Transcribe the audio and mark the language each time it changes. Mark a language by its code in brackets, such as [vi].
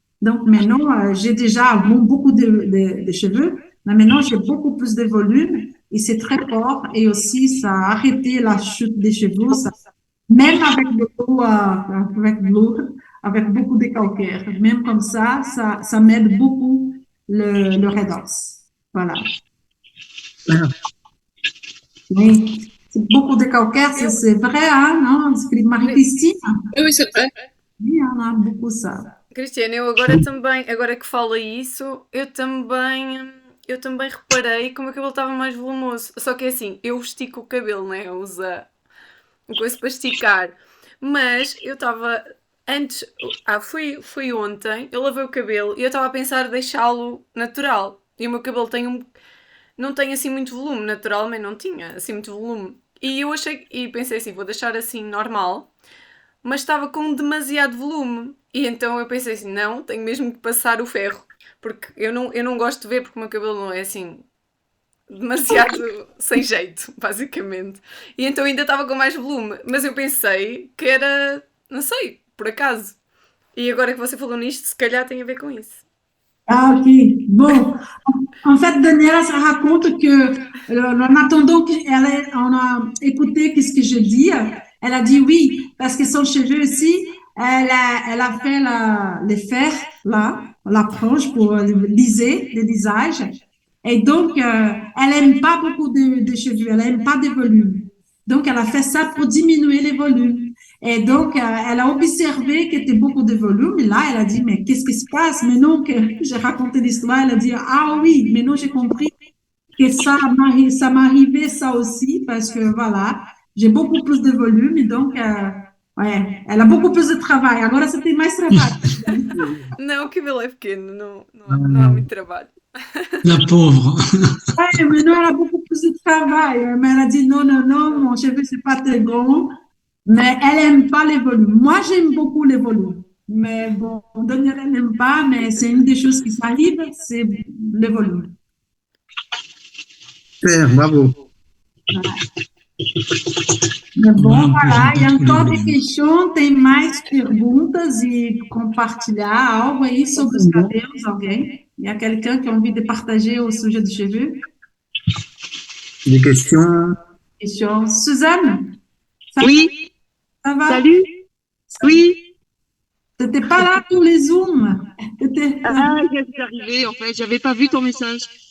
[fr] Donc maintenant, j'ai déjà beaucoup de cheveux, mais maintenant j'ai beaucoup plus de volume et c'est très fort et aussi ça a arrêté la chute des cheveux, ça, même avec de l'eau, avec beaucoup de calcaire. Même comme ça m'aide beaucoup le redox. Voilà. Oui, c'est beaucoup de calcaire, c'est vrai, hein, non? Marie-Christine? Oui, c'est vrai. Oui, on a beaucoup ça. [pt] Cristiana, eu agora também, agora que fala isso, eu também reparei como o cabelo estava mais volumoso. Só que é assim, eu estico o cabelo, né? Eu uso uma coisa para esticar. Mas eu estava antes, foi ontem, eu lavei o cabelo e eu estava a pensar deixá-lo natural. E o meu cabelo não tem assim muito volume, naturalmente não tinha assim muito volume. E eu pensei assim, vou deixar assim normal, mas estava com demasiado volume. E então eu pensei assim, não, tenho mesmo que passar o ferro, porque eu não gosto de ver, porque o meu cabelo não é assim demasiado sem jeito, basicamente. E então ainda estava com mais volume, mas eu pensei que era, não sei, por acaso. E agora que você falou nisto, se calhar tem a ver com isso. Ah, ok. [fr] Bon, en fait, Daniela se raconte que, en attendant on a écouté ce que je dis, elle a dit oui, parce que son cheveu aussi, elle a fait les fers, là, la planche pour liser le visage. Et donc, elle aime pas beaucoup de cheveux, elle aime pas de volume. Donc, elle a fait ça pour diminuer les volumes. Et donc, elle a observé qu'il y avait beaucoup de volume. Et là, elle a dit, mais qu'est-ce qui se passe? Maintenant que j'ai raconté l'histoire, elle a dit, ah oui, maintenant j'ai compris que ça m'arrivait ça aussi, parce que voilà, j'ai beaucoup plus de volume. Et donc, [pt] É, ela [fr] a beaucoup plus de travail. [pt] Agora você tem mais trabalho. Não, o cabelo é pequeno, não há Ah, muito trabalho. [fr] La pauvre. Ouais, maintenant, elle a beaucoup plus de travail. Mais elle a dit non, non, non, mon cheveu, c'est pas très grand. Mais elle aime pas les volumes. Moi, j'aime beaucoup les volumes. Mais bon, Daniel, elle n'aime pas, mais c'est une des choses qui s'arrive, c'est les volumes. super, bravo. Mais bon, Voilà, voilà, il y a pour encore les des questions, [pt] tem mais perguntas e compartilhar algo aí sobre os cabelos, alguém? [fr] Il y a quelqu'un qui a envie de partager au sujet du cheveu? Des questions? Question. Suzanne, Oui, ça va? salut. Oui. T'étais pas là pour les Zooms. Ah, je suis arrivée, en fait, j'avais pas vu ton message.